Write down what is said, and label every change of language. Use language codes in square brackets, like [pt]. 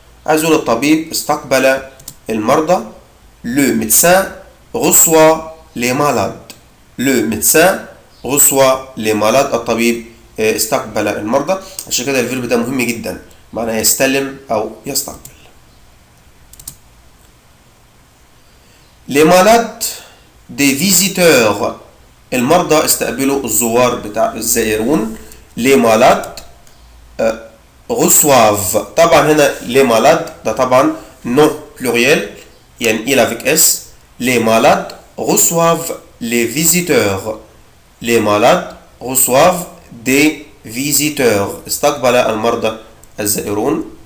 [ar] عايزين الطبيب استقبل المرضى. [fr] Le médecin reçoit les malades. Le médecin reçoit les malades. [ar] الطبيب استقبل المرضى. عشان كده الفيرب ده مهم جدا، معناه يستلم أو يستقبل. [fr] Les malades des visiteurs. [ar] المرضى استقبلوا الزوار بتاع الزائرون. [fr] Les malades reçoivent. [ar] طبعا هنا [fr] les malades [ar] ده طبعا [fr] non pluriel [ar] يعني [fr] il avec s. Les malades reçoivent les visiteurs. Les malades reçoivent des visiteurs. [ar] استقبل المرضى الزائرون.